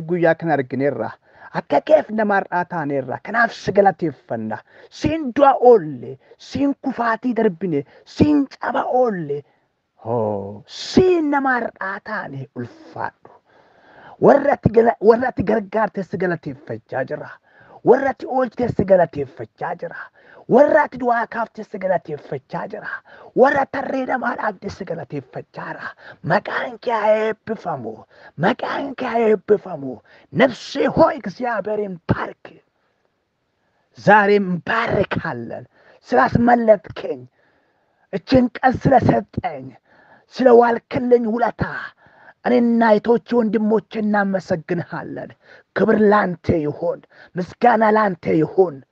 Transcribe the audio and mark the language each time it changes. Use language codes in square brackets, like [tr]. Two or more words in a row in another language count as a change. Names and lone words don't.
[om] guyyaa kana argineerra akka keef nama har'aataaneerra kanaaf si galateeffanna siin du'a oolle siin kufaatii darbine siin caba oolle siin nama har'aataane ulfaadhu warratti gargaarte si galateeffachaa jira warratti oolchite si galateeffachaa jira warratti du'aa kaafte si galateeffachaa jira warra tarree namaa dhaabde si galateeffachaa jira maqaan kee [am] eebbifamu ነፍሴ ሆይ እግዚአብሔርን ባርክ ዛሬም ባርካለን ስላስመለጥከኝ እችን ቀን ስለሰጠኝ ስለዋልክልኝ ውለታ እኔና እህቶቼ ወንድሞቼ እናመሰግንሃለን ክብር ላንተ ይሁን ምስጋና ላንተ ይሁን